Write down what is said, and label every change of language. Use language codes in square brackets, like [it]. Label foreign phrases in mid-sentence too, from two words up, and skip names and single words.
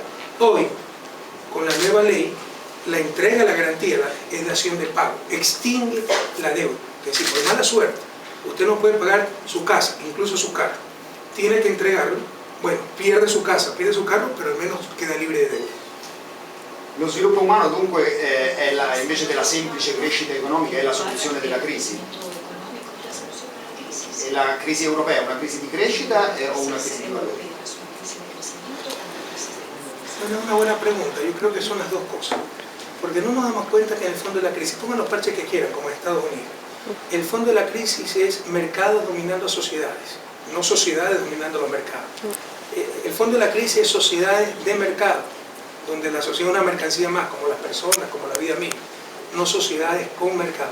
[es] Hoy, con la nueva ley, la entrega de la garantía es dación de pago. Extingue la deuda. Es decir, por mala suerte, usted no puede pagar su casa, incluso su carro. Tiene que entregarlo. Bueno, pierde su casa, pierde su carro, pero al menos queda libre de deuda. [it] Lo sviluppo umano dunque invece della semplice crescita economica è la soluzione della crisi? E la crisi europea è una crisi di crescita o una crisi di valori? [es] Bueno, es una buena pregunta. Yo creo que son las dos cosas. Porque no nos damos cuenta que en el fondo de la crisis, pongan los parches que quieran, como en Estados Unidos, el fondo de la crisis es mercados dominando sociedades, no sociedades dominando los mercados. El fondo de la crisis es sociedades de mercado, donde la sociedad es una mercancía más, como las personas, como la vida misma, no sociedades con mercado.